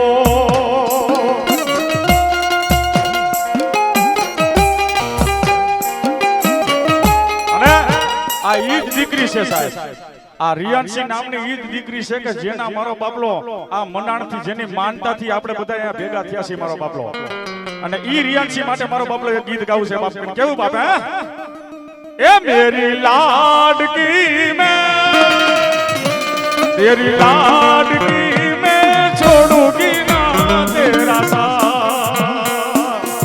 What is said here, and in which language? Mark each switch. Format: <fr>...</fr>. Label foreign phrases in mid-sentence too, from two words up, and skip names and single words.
<gu>અને આ ઈદ દીકરી છે સાહેબ. આ રિયાન્સી નામની ઈદ દીકરી છે કે જેના મારો બાપલો આ મંડાણથી જેની માનતાથી આપણે બધા અહીંયા ભેગા થયા છીએ મારો બાપલો. અને ઈ રિયાન્સી માટે મારો બાપલો એક ગીત ગાવું છે બાપ. કેવું બાપ હે</gu> <hi>ए मेरी लाडकी मैं तेरी लाडकी मैं छोड़ूंगी ना तेरा साथ.</hi>